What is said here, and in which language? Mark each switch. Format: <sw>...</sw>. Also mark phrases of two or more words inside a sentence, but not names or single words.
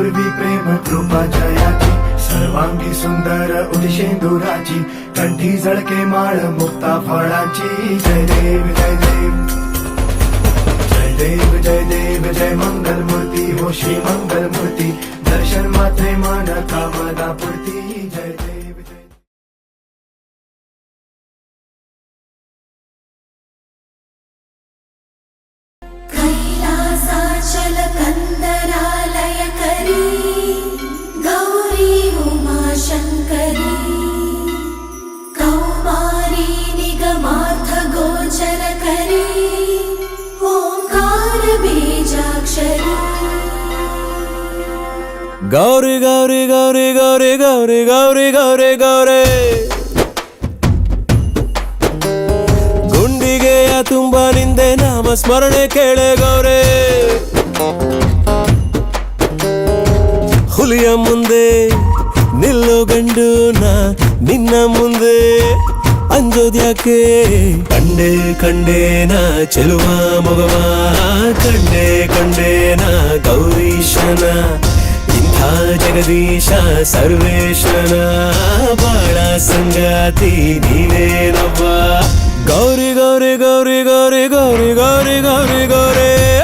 <mr>प्रेम कृपा जयाची सर्वांगी सुंदर उदिशेंदुराची कंठी झळके माळ मुक्ता फळाची जय देव जय देव जय देव जय देव जय मंगल मूर्ती हो श्री मंगल मूर्ती दर्शन मात्रे मन कामना पूर्ती जय देव जय</mr> <sa>कैलासाचल कंदरालय करी गौरी उमा शंकरी कौमारी निगमार्थ गोचर करी ओंकार बीजाक्षरी</sa> <kn>गौरी गौरी गौरी गौरी गौरी गौरी गौरी गौरी ಗುಂಡಿಗೆಯ ತುಂಬ ನಿಂದೆ ನಾಮ ಸ್ಮರಣೆ ಕೇಳೆ ಗೌರೆ ಹುಲಿಯ ಮುಂದೆ ನಿಲ್ಲು ಗಂಡು ನಾ ನಿನ್ನ ಮುಂದೆ ಅಂಜೋದ್ಯಾಕೆ ಕಂಡೆ ಕಂಡೇನ ಚೆಲುವ ಮಗವ ಕಂಡೆ ಕಂಡೇನ ಗೌರೀಶನ ಇಂಥ ಜಗದೀಶ ಸರ್ವೇಶನ ಬಾಳ ಸಂಗಾತಿ ನೀನೇನವ್ವ ಗೌರಿ ಗೌರಿ ಗೌರಿ ಗೌರಿ ಗೌರಿ ಗೌರಿ ಗೌರಿ ಗೌರಿ</kn>